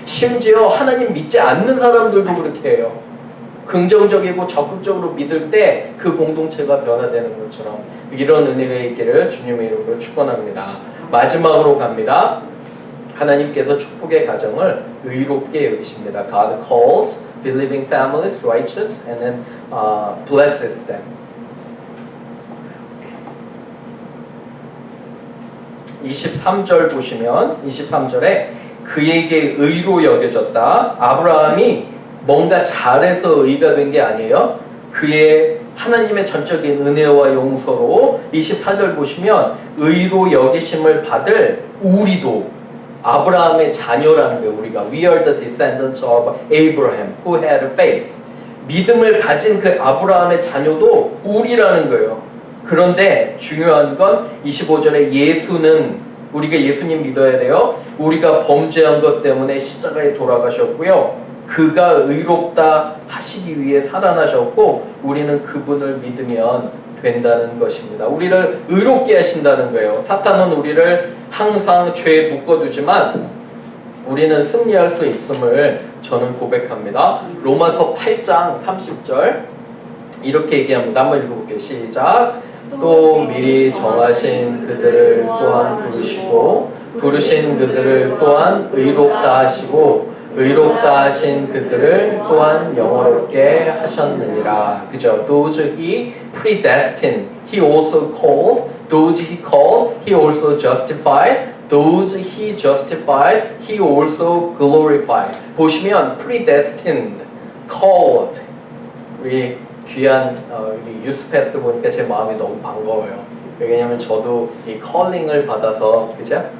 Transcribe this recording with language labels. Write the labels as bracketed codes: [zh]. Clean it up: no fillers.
[ko] 심지어 하나님 믿지 않는 사람들도 그렇게 해요. 긍정적이고 적극적으로 믿을 때 그 공동체가 변화되는 것처럼 이런 은혜가 있기를 주님의 이름으로 축원합니다. 마지막으로 갑니다. 하나님께서 축복의 가정을 의롭게 여기십니다. [en] God calls believing families righteous and then blesses them. [ko] 23절 보시면 23절에 그에게 의로 여겨졌다. 아브라함이 뭔가 잘해서 의가 된 게 아니에요. 그의 하나님의 전적인 은혜와 용서로 24절 보시면 의로 여기심을 받을 우리도 아브라함의 자녀라는 거예요. 우리가 [en] We are the descendants of Abraham who had faith. [ko] 믿음을 가진 그 아브라함의 자녀도 우리라는 거예요. 그런데 중요한 건 25절에 예수는 우리가 예수님 믿어야 돼요. 우리가 범죄한 것 때문에 십자가에 돌아가셨고요. 그가 의롭다 하시기 위해 살아나셨고 우리는 그분을 믿으면 된다는 것입니다. 우리를 의롭게 하신다는 거예요. 사탄은 우리를 항상 죄에 묶어두지만 우리는 승리할 수 있음을 저는 고백합니다. 로마서 8장 30절 이렇게 얘기합니다. 한번 읽어볼게요. 시작. 또 미리 정하신 그들을 또한 부르시고 부르신 그들을 또한 의롭다 하시고 의롭다 하신 그들을 또한 영원롭게 하셨느니라. 그죠? [en] Those he predestined, he also called. Those he called, he also justified. Those he justified, he also glorified. [ko] 보시면 [en] predestined, called. [ko] 우리 귀한 우리 유스 패스트 보니까 제 마음이 너무 반가워요. 왜냐면 저도 이 calling을 받아서 그죠?